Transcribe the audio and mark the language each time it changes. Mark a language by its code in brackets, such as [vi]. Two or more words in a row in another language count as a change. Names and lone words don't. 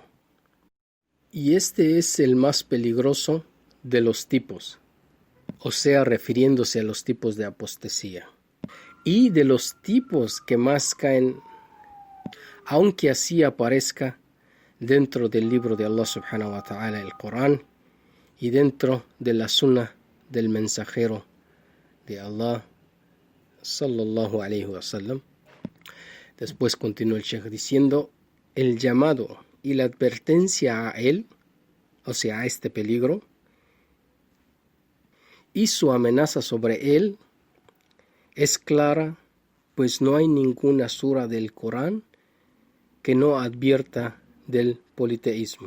[es] Y este es el más peligroso de los tipos, o sea, refiriéndose a los tipos de apostasía. Y de los tipos que más caen, aunque así aparezca dentro del libro de [ar] الله سبحانه وتعالى, [es] el Corán, y dentro de la sunna del mensajero de [ar] الله صلى الله عليه وسلم. [es] Después continúa el Sheikh diciendo, el llamado y la advertencia a él, o sea, a este peligro, y su amenaza sobre él es clara, pues no hay ninguna sura del Corán que no advierta del politeísmo.